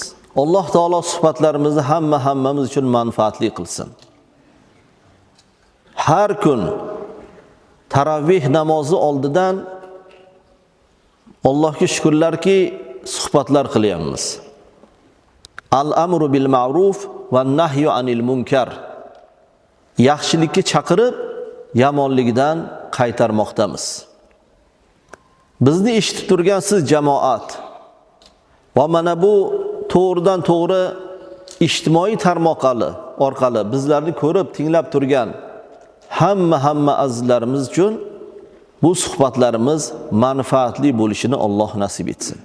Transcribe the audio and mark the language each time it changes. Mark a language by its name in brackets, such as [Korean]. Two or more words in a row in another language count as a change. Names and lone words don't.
[Uzbek] Alloh taolo suhbatlarimizni hammamiz uchun manfaatli qilsin. Har kun taravih namozi oldidan Allohga shukrlarki suhbatlar qilyapmiz. [Arabic] الأمر بالمعروف والنهي عن المنكر. [Uzbek] Yaxshilikka chaqirib, yomonlikdan qaytarmoqdamiz. Bizni eshitib turgan siz jamoat va mana bu to'g'ridan to'g'ri ijtimoiy tarmoqlar orqali bizlarni ko'rib, tinglab turgan hamma azizlarimiz uchun bu suhbatlarimiz manfaatli bo'lishini Alloh nasib etsin.